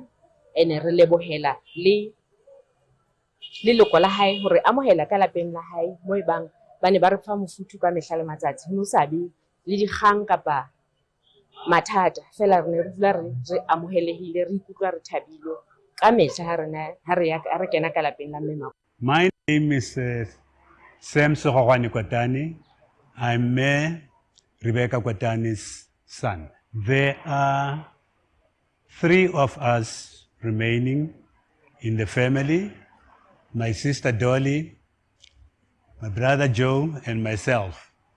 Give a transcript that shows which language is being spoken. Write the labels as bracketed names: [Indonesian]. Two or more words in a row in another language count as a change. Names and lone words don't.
[Southern Sotho] Ene re lebohela le leloko la hae hore amohela ka lapeng la hae moo ebang ba ne ba re fa mofuthu ka mehla le matsatsi. Ho no sa be le dikgang kapa mathata, fela re ne re dula re amohelehile, re ikutlwa re thabile ka mehla ha re kena ka lapeng la mme Makotane. [English] My name is Sam Sohogwane Kotane. I'm Rebecca Kotane's son. There are 3 of us remaining in the family: my sister Dolly, my brother Joe, and myself.